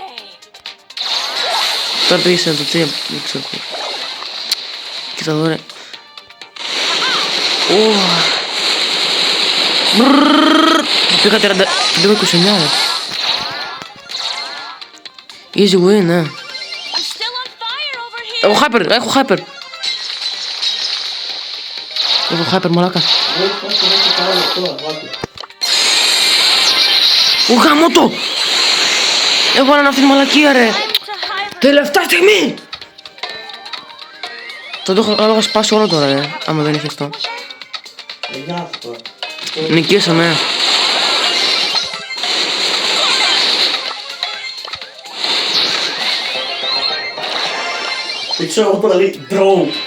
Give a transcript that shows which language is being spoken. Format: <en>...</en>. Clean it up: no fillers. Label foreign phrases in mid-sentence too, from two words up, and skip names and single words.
<el>Τώρα πήγες να το 3, δεν ξέρω. Κοίτα εδώ ρε. Πήγα 30... Πήγα 29 ρε.</el> <en>Easy win,</en> <el>ναι.</el> <en>I'm still on fire over here.</en> <el>Έχω hyper, έχω hyper. Έχω hyper, μαλάκα. Ω γάμο το! Έβαλαν αυτή τη μαλακία ρε.</el> <en>To hibernate.</en> <el>Τελευταία στιγμή! Θα το είχα σπάσει όλο τώρα ρε, άμα δεν είχε αυτό. Γεια σου τώρα. Νικήσαμε. Δεν ξέρω εγώ τώρα λέει draw.</el>